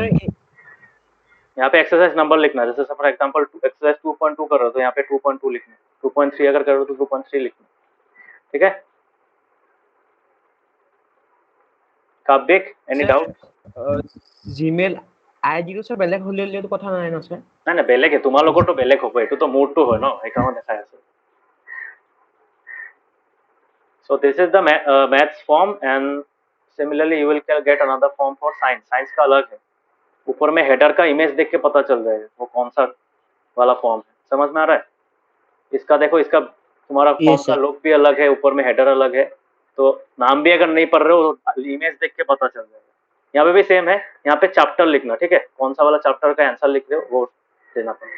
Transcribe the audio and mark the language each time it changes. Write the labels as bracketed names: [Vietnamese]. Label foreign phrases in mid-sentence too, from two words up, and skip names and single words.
[English] exercise number [Hindi] लिखना। जैसे [English] for example [Hindi] एक्सरसाइज 2.2 कर रहे हो तो यहाँ पे 2.2 लिखना, 2.3 अगर कर रहे हो तो 2.3 लिखना। ठीक है, काव्यिक, एनी Sir, डाउट? [Assamese] Gmail [English] ID sir [Assamese] বেলেগ হলেও কথা নাই ন sir? না বেলেগ হে, তোমালোকৰতো বেলেগ হ'ব, এইটো তো মোৰটো হয় ন, সেইকাৰণে দেখাই আছে। [English] So this is the maths form and similarly you will get another form for science। [Hindi] साइंस का अलग है, ऊपर में हेडर का इमेज देख के पता चल जाएगा वो कौन सा वाला फॉर्म है। समझ में आ रहा है? इसका देखो, इसका तुम्हारा फॉर्म Yes, का sir. लुक भी अलग है, ऊपर में हेडर अलग है, तो नाम भी अगर नहीं पढ़ रहे हो तो इमेज देख के पता चल जाएगा। यहाँ पे भी सेम है, यहाँ पे चैप्टर लिखना। ठीक है, कौन सा वाला चैप्टर का आंसर लिख रहे हो वो देना पड़ेगा।